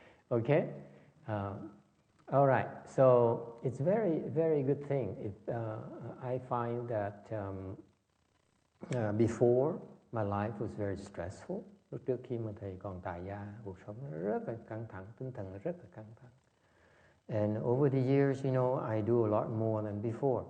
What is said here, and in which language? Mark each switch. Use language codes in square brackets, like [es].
[en] Okay? All right. So it's very, very good thing. I find that before, my life was very stressful. [vi] Lúc trước khi mà thầy còn tại gia, cuộc sống nó rất là căng thẳng, tinh thần nó rất là căng thẳng. [en] And over the years, I do a lot more than before.